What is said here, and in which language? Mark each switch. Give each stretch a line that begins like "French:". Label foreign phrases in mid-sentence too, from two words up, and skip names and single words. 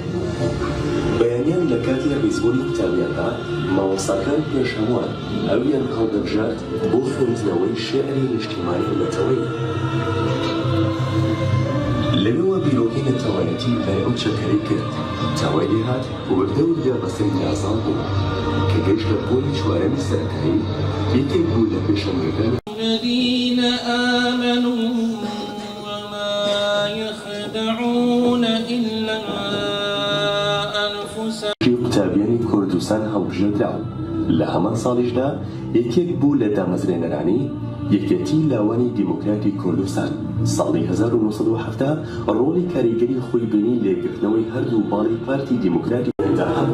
Central Kurdish: بەیانیان لە کاتی ڕیزبوونی قوتابیاندا مامۆستاکان پێشەوان ئەویان هەڵدەبژارد بۆ خوێندنەوەی شێعری نیشتیمانی نەتەوەی. لەوێوە بیرۆکەی نەتەوایەتی لای ئەو چەکەرەی کرد تاوای لێهات و بەردەوردا بەسەری نازان بوو کە گەیشت لە پۆلی چوارەمی سەرەتایی یەکێک بوو لە پێشەنگەکان
Arabic: الذين آمنوا وما يخدعون إلا أنفسهم.
Central Kurdish: قوتابیانی کوردستان هەڵبژێردراون لە هەمان ساڵیشدا یەکێک بوو لە دامەزرێنەرانی یەکێتی لاوانی دیموکراتی کوردستان. ساڵی 1970 ڕۆڵی کاریگەری خۆی بینی لێگرتنەوەی هەردوو باڵی پارتی دیموکراتی هەند.